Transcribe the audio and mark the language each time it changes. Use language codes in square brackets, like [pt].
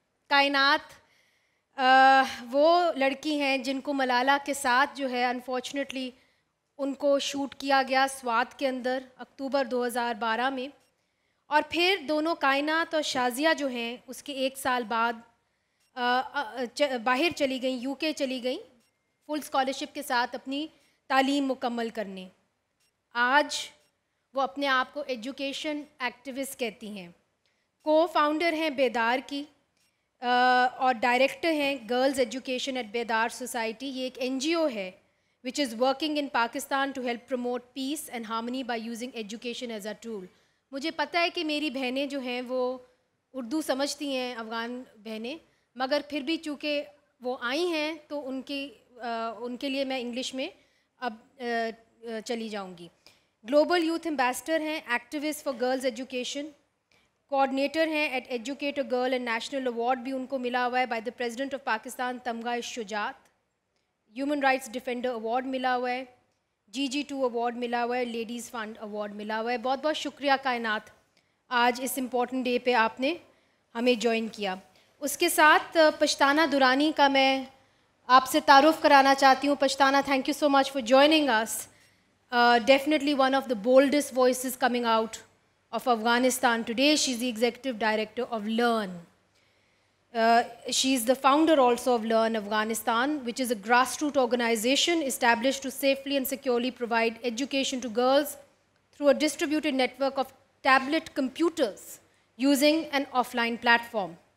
[hi] कायनात वो लड़की हैं जिनको मलाला के साथ जो है अनफॉर्चुनेटली उनको शूट किया गया स्वात के अंदर अक्टूबर 2012 में, और फिर दोनों कायनात और शाजिया जो हैं उसके 1 साल बाद बाहर चली गई, यूके चली गई फुल स्कॉलरशिप के साथ अपनी तालीम मुकम्मल करने। आज वो अपने आप को एजुकेशन एक्टिविस्ट कहती हैं, को फाउंडर हैं बेदार की और डायरेक्टर हैं गर्ल्स एजुकेशन एट बेदार सोसाइटी। ये एक NGO है [en] which is working in Pakistan to help promote peace and harmony by using education as a tool। [hi] मुझे पता है कि मेरी बहनें जो हैं वो उर्दू समझती हैं, अफ़गान बहनें, मगर फिर भी चूँकि वो आई हैं तो उनके लिए मैं इंग्लिश में अब चली जाऊँगी। ग्लोबल यूथ एम्बेसडर हैं, activist for girls education, coordinator हैं eight educate a girl and national award भी उनको मिला हुआ है [en] by the president of Pakistan [hi] तमगा-ए-शुजात। Human rights defender award मिला हुआ है, GG2 अवार्ड मिला हुआ है, लेडीज़ फंड अवार्ड मिला हुआ है। बहुत बहुत शुक्रिया कायनात, आज इस इम्पॉर्टेंट डे पे आपने हमें ज्वाइन किया। उसके साथ पश्ताना दुरानी का मैं आपसे तारुफ़ कराना चाहती हूँ। [en] Pashtana, thank you so much for joining us. Definitely one of the boldest voices coming out of Afghanistan today. She's the executive director of Learn. She's the founder also of Learn Afghanistan, which is a grassroots organization established to safely and securely provide education to girls through a distributed network of tablet computers using an offline platform.